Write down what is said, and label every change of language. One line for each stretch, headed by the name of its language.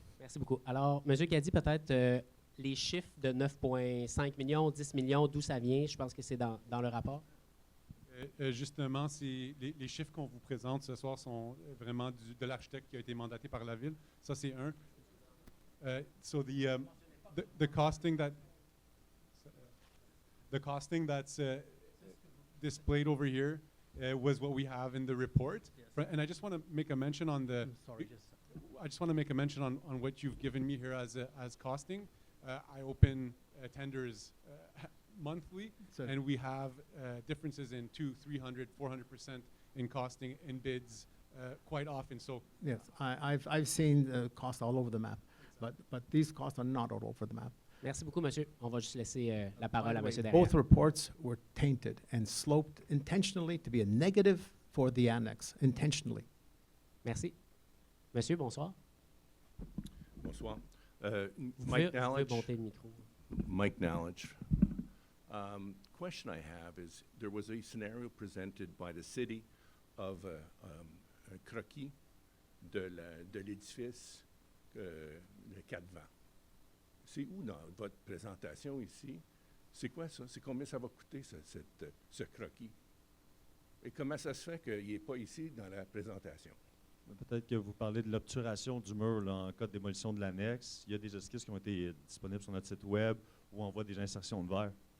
French: Merci beaucoup. Alors, M. Caddy, peut-être les chiffres de 9,5 millions, 10 millions, d'où ça vient? Je pense que c'est dans le rapport. Justement, les chiffres qu'on vous présente ce soir sont vraiment de l'architecte qui a été mandaté par la ville. Ça, c'est un.
English: So the costing that's displayed over here was what we have in the report. Yes. And I just want to make a mention on the. I just want to make a mention on what you've given me here as costing. I open tenders monthly, and we have differences in 200, 300, 400% in costing in bids quite often. So yes, I've seen costs all over the map, but these costs are not all over the map.
French: Merci beaucoup, monsieur. On va juste laisser la parole à monsieur derrière.
English: Both reports were tainted and sloped intentionally to be a negative for the annex, intentionally.
French: Merci. Monsieur, bonsoir. Bonsoir. Vous Mike pouvez Nallage. monter le micro. Mike Nallage.
English: Question I have is, there was a scenario presented by the city of
French: un croquis de l'édifice, le 4 vents. C'est où dans votre présentation ici? C'est quoi ça? C'est combien ça va coûter, ce croquis? Et comment ça se fait qu'il n'est pas ici dans la présentation? Peut-être que vous parlez de l'obturation du mur là, en cas de démolition de l'annexe. Il y a des esquisses qui ont été disponibles sur notre site web où on voit des insertions de verre.